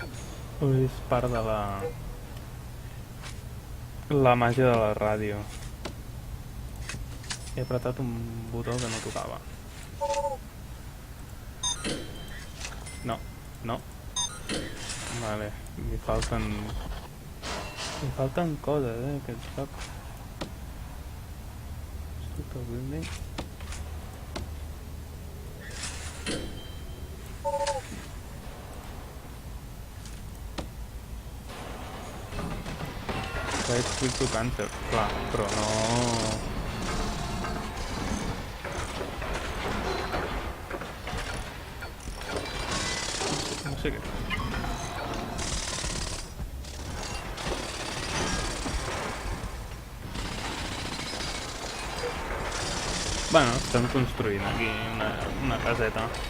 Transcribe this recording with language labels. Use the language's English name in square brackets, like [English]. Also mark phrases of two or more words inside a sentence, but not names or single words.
[Catalan] O és part de la màgia de la ràdio. He apretat un botó que no tocava. No. Vale, li falten coses, aquest joc. [English] Structure building. Right click to cancel, [Catalan] clar, però no... No sé què. Bueno, estem construint aquí una caseta.